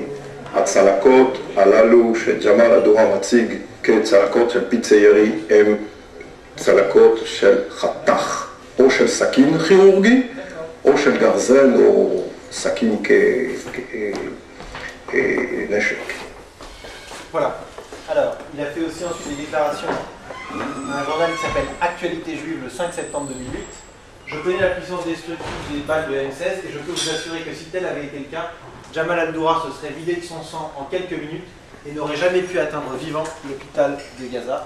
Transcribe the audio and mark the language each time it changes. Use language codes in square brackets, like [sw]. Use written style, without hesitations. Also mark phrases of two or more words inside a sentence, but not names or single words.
[he] הצלקות הללו שג'מאל הדורה מציג כצלקות של פיצי ירי הם צלקות של חתך, או של סכין כירורגי, או של גרזן, או סכין כנשק. [fr] Voilà. Alors, il a fait aussi ensuite des déclarations dans un journal qui s'appelle Actualité juive le 5 septembre 2008. Je connais la puissance destructive des balles de M16 et je peux vous assurer que si tel avait été le cas, Jamal al-Doura se serait vidé de son sang en quelques minutes et n'aurait jamais pu atteindre vivant l'hôpital de Gaza.